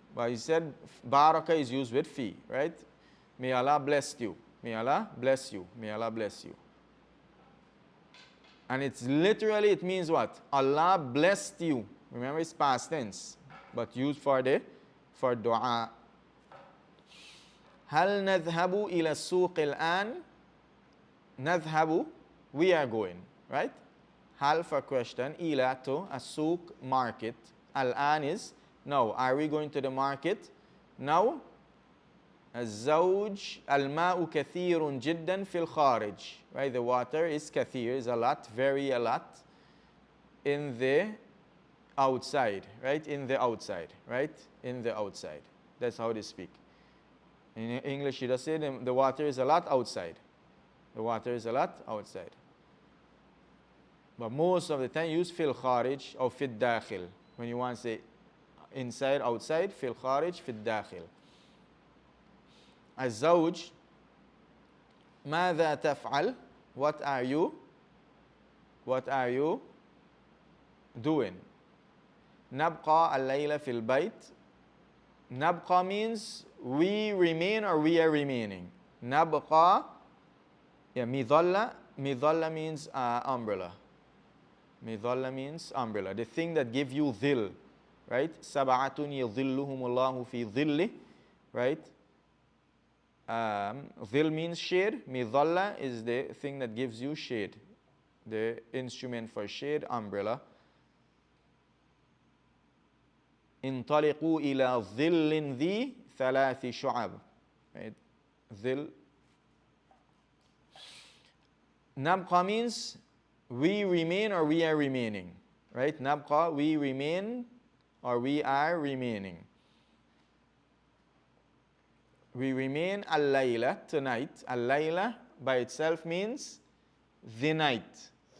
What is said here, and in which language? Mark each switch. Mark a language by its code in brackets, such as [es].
[en] But he said baraka is used with fi, right? May Allah bless you. May Allah bless you. May Allah bless you. And it's literally, it means what? Allah blessed you. Remember, it's past tense, but used for dua. [ar] هل نذهب إلى السوق الآن؟ نذهب, [en] we are going, [ar] right? [en] Hal for question, ila to السوق market. Al-an is now. Are we going to the market? Now. [ar] الزوج الماء كثير جدا في الخارج. [en] Right? The water is كثير, is a lot, very a lot in the outside, right? In the outside, right? In the outside. That's how they speak. In English, you just say the water is a lot outside. The water is a lot outside. But most of the time, use fil kharij or fil dakhil. When you want to say inside, outside, fil kharij, fil dakhil. [ar] الزوج ماذا تفعل? [en] What are you doing? [ar] نبقى الليلة في البيت. [en] نبقى means we remain or we are remaining. [ar] نبقى, yeah, مظلة. [en] مظلة means umbrella. مظلة means umbrella. The thing that gives you dhil, right? [ar] سبعة يظلهم الله في ظله, right? [en] Dhil means shade. Midalla is the thing that gives you shade. The instrument for shade, umbrella. [ar] انطلقوا إلى ظل ذي ثلاث شعب. [en] Right? Dhil. Nabqa means we remain or we are remaining. Right? Nabqa, we remain or we are remaining. We remain al-layla, tonight. Al-layla by itself means the night.